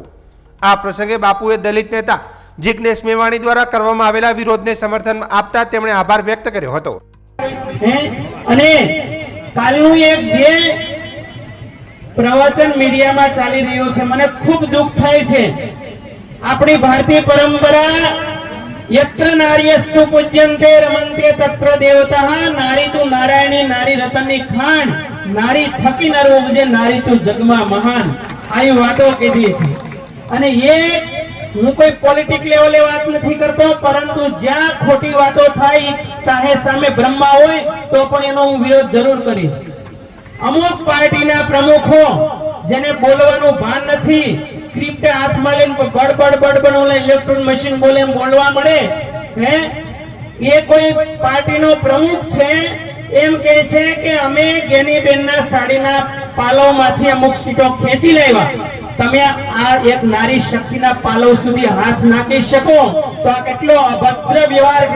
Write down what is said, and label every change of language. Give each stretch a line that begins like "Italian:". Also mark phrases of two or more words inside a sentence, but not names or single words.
Gujarati: આ પ્રસંગે બાપુએ દલિત નેતા જિગ્નેશ મેવાણી દ્વારા કરવામાં આવેલા વિરોધને સમર્થન આપતા તેમણે આભાર વ્યક્ત કર્યો હતો। અને કાલનું એક જે પ્રવચન મીડિયામાં ચાલી રહ્યું છે, મને ખૂબ દુઃખ થાય છે। આપણી ભારતીય પરંપરા
Sanskrit: यत्र नार्यस्सु पूज्यन्ते रमन्ते तत्र देवताः
Gujarati: નારી તુ નારાયણી નારી રતનની ખાન નારી થકી નર ઉપજે નારી તુ જગમા મહાન આઈ વાતો કીધી છે। અને એ હું કોઈ પોલિટિક લેવલે વાત નથી કરતો, પરંતુ જ્યાં ખોટી વાતો થાય ચાહે સામે બ્રહ્મા હોય તો પણ એનો હું વિરોધ જરૂર કરીશ। અમુક પાર્ટીના પ્રમુખો જેને બોલવાનું ભાન નથી, સ્ક્રિપ્ટ હાથમાં લઈને બડબડ ઓલે
English: electron machine
Gujarati: બોલે એમ બોલવા મળે હે, એ કોઈ પાર્ટીનો પ્રમુખ છે એમ કહે છે કે અમે ગેનીબેનના સાડીના પાલવમાંથી અમુક સીટો ખેંચી લાવ્યા, તમે આ એક નારી શક્તિના પાલવ સુધી હાથ નાખી શકો તો આ કેટલો અભદ્ર વ્યવહાર છે।